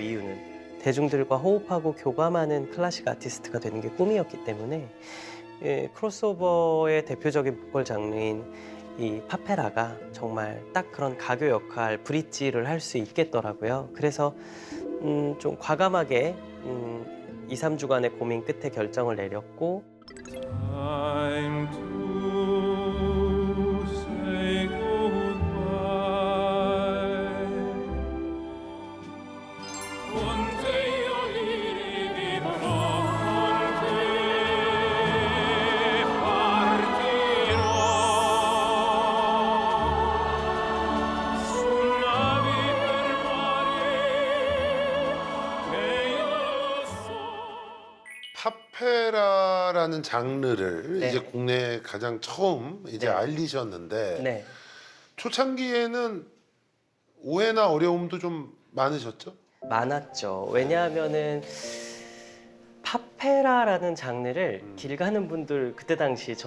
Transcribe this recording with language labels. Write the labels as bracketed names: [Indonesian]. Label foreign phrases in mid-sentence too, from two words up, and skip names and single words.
[Korean] 이유는 대중들과 호흡하고 교감하는 클래식 아티스트가 되는 게 꿈이었기 때문에 예, 크로스오버의 대표적인 보컬 장르인 이 파페라가 정말 딱 그런 가교 역할, 브릿지를 할 수 있겠더라고요. 그래서 좀 과감하게 2, 3주간의 고민 끝에 결정을 내렸고 [English] Time to say goodbye. [Italian] Onde io li vivrò, onde partirò. Su navi per mare che io so. [Korean] 파페라라는 장르를 네. 이제 국내에 가장 처음 이제 네. 알리셨는데 네. 초창기에는 오해나 어려움도 좀 많으셨죠? 많았죠. 왜냐하면은 파페라라는 장르를 길 가는 분들 그때 당시 저